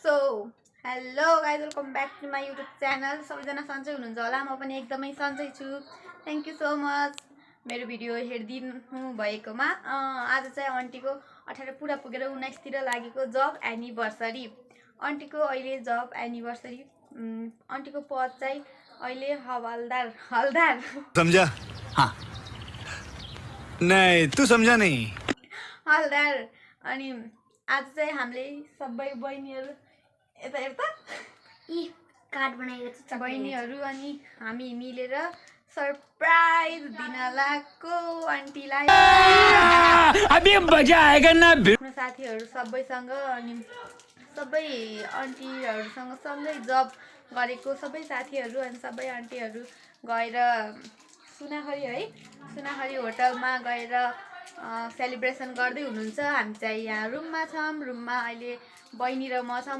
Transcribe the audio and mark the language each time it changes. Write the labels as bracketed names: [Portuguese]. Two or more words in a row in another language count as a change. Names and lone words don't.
[English] Hello guys, welcome back to my YouTube channel. [Nepali] सबैजना सन्चै हुनुहुन्छ होला, म पनि एकदमै सन्चै छु। [English] Thank you so much [Nepali] मेरो भिडियो हेरिदिनु भएकोमा। आज चाहिँ आन्टीको 18 पुरा पुगेर 19 तिर लागेको [English] job anniversary. [Nepali] आन्टीको अहिले [English] job anniversary. [Nepali] आन्टीको पद चाहिँ अहिले हवलदार [Hindi] समझा? हाँ नहीं, तू समझा नहीं। [Nepali] हवलदार। अनि आज चाहिँ हामीले सबै बहिनीहरू यता कार्ड बनाएको छ बहिनीहरू अनि हामी मिलेर सरप्राइज दिन लागेको आन्टीलाई। [Hindi] अभी मजा आएगा ना। [Nepali] साथीहरू सबैसँग अनि सबै आन्टीहरूसँग सँगै जब गरेको सबै साथीहरू अनि सबै आन्टीहरू गएर सुनाखरी होटलमा गएर सेलिब्रेसन गर्दै हुनुहुन्छ। हामी चाहिँ यहाँ रुममा छौँ। रुममा अहिले बहिनी र म छौँ।